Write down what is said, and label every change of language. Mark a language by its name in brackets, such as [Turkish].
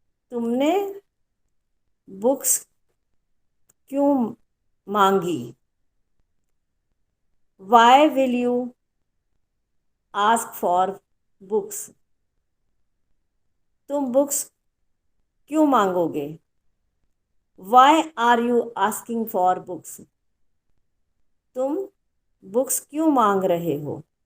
[Hindi] तुमने बुक्स क्यों मांगी? [English] Why will you ask for books? [Hindi] तुम बुक्स क्यों मांगोगे? [English] Why are you asking for books? [Hindi] तुम बुक्स क्यों मांग रहे हो?